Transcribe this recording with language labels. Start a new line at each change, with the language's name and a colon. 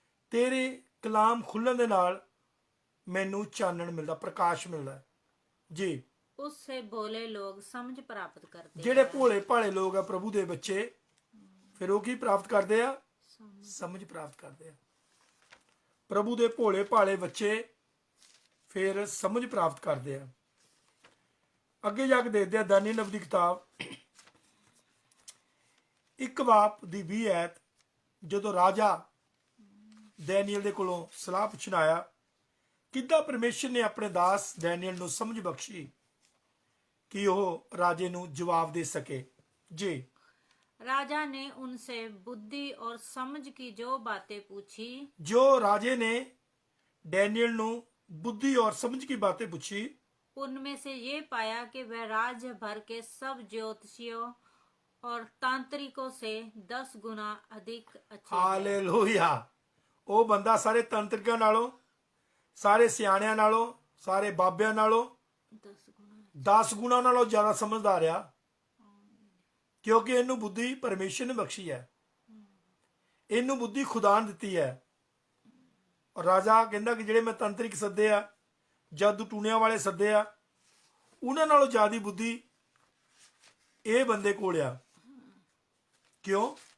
Punjabi: ਤੇਰੇ ਕਲਾਮ ਖੁੱਲਣ ਦੇ ਨਾਲ ਮੈਨੂੰ ਚਾਨਣ ਮਿਲਦਾ, ਪ੍ਰਕਾਸ਼ ਮਿਲਦਾ ਹੈ। ਜੀ,
Hindi: उससे भोले लोग समझ प्राप्त करते
Punjabi: ਜਿਹੜੇ
Hindi: हैं।
Punjabi: ਭੋਲੇ ਭਾਲੇ ਲੋਕ ਆ ਪ੍ਰਭੂ ਦੇ ਬੱਚੇ, ਫਿਰ ਉਹ ਕੀ ਪ੍ਰਾਪਤ ਕਰਦੇ ਆ? ਸਮਝ ਪ੍ਰਾਪਤ ਕਰਦੇ ਆ। ਪ੍ਰਭੂ ਦੇ ਭੋਲੇ ਭਾਲੇ ਬੱਚੇ ਫਿਰ ਸਮਝ ਪ੍ਰਾਪਤ ਕਰਦੇ ਆ। ਅੱਗੇ ਜਾ ਕੇ ਦੇਖਦੇ ਆ ਦਾਨੀਏਲ ਨਬੀ ਦੀ ਕਿਤਾਬ 1 ਬਾਬ ਦੀ 20 ਐਤ। ਜਦੋਂ ਰਾਜਾ ਦੈਨੀਅਲ ਦੇ ਕੋਲੋਂ ਸਲਾਹ ਪੁੱਛਣ ਆਇਆ, ਕਿੱਦਾਂ ਪਰਮੇਸ਼ਰ ਨੇ ਆਪਣੇ ਦਾਸ ਦੈਨੀਅਲ ਨੂੰ ਸਮਝ ਬਖਸ਼ੀ ਕਿ ਉਹ ਰਾਜੇ ਨੂੰ ਜਵਾਬ ਦੇ ਸਕੇ। ਜੀ,
Hindi: राजा ने उनसे बुद्धि और समझ की जो बातें पूछी, जो राजे ने डैनियल ਨੂੰ बुद्धि और समझ की बातें पूछी, उनमें से ये पाया कि वह राज्य भर के सब ज्योतिषियों और तांत्रिकों से 10 गुना अधिक अच्छे हैं।
Punjabi: ਹਾਲੇਲੂਇਆ। ਉਹ ਬੰਦਾ ਸਾਰੇ ਤੰਤਰਿਕਾਂ ਨਾਲੋਂ, ਸਾਰੇ ਸਿਆਣਿਆਂ ਨਾਲੋਂ, ਸਾਰੇ ਬਾਬਿਆਂ ਨਾਲੋਂ
Hindi: 10 गुना
Punjabi: 10 ਗੁਣਾ ਨਾਲੋਂ ਜ਼ਿਆਦਾ ਸਮਝਦਾਰ ਆ, ਕਿਉਂਕਿ ਇਹਨੂੰ ਬੁੱਧੀ ਪਰਮੇਸ਼ਰ ਨੇ ਬਖਸ਼ੀ ਹੈ। ਇਹਨੂੰ ਬੁੱਧੀ ਖੁਦਾ ਨੇ ਦਿੱਤੀ ਹੈ। ਔਰ ਰਾਜਾ ਕਹਿੰਦਾ ਕਿ ਜਿਹੜੇ ਮੈਂ ਤੰਤਰਿਕ ਸੱਦੇ ਆ, ਜਾਦੂ ਟੂਣਿਆਂ ਵਾਲੇ ਸੱਦੇ ਆ, ਉਹਨਾਂ ਨਾਲੋਂ ਜ਼ਿਆਦਾ ਬੁੱਧੀ ਇਹ ਬੰਦੇ ਕੋਲ ਆ। ਕਿਉਂ?